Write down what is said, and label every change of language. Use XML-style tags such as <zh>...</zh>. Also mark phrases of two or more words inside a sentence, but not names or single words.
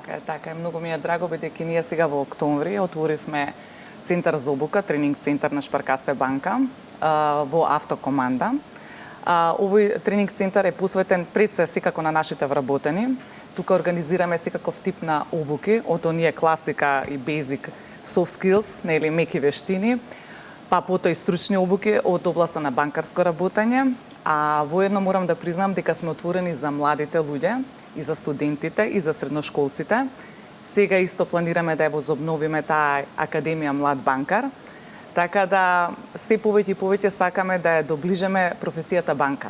<mk>Така е, многу ми е драго бидејќи ние сега во октомври отворивме центар за обука, тренинг центар на Шпаркаса банка во Автокоманда. Овој тренинг центар е посветен пред се секако на нашите вработени. Тука организираме секаков тип на обуки, од оние класика и</mk> <en>basic soft skills,</en> <mk>нели меки вештини, па потоа и стручни обуки од областа на банкарско работење, а воедно морам да признам дека сме отворени за младите луѓе и за студентите и за средношколците. Сега исто планираме да ја возобновиме таа Академија Млад банкар, така да се повеќе и повеќе сакаме да ја доближиме професијата банкар.</mk>